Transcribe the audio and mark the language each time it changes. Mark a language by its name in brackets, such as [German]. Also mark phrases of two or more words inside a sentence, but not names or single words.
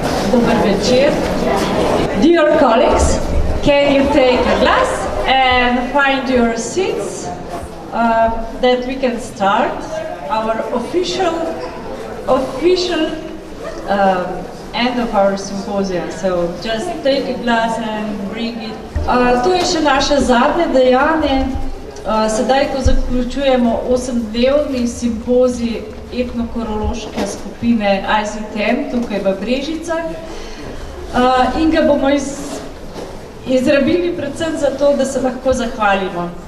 [Slovenian] Dober večer. [English] Dear colleagues, can you take a glass and find your seats that we can start our official end of our symposium. So just take a glass and bring it. [Slovenian] To je še naše zadnje dejanje. Sedaj, ko zaključujemo 8-dnevni simpozij etnokoreološke skupine ICTM tukaj v Brežicah. In ga bomo izrabili predvsem zato, da se lahko zahvalimo.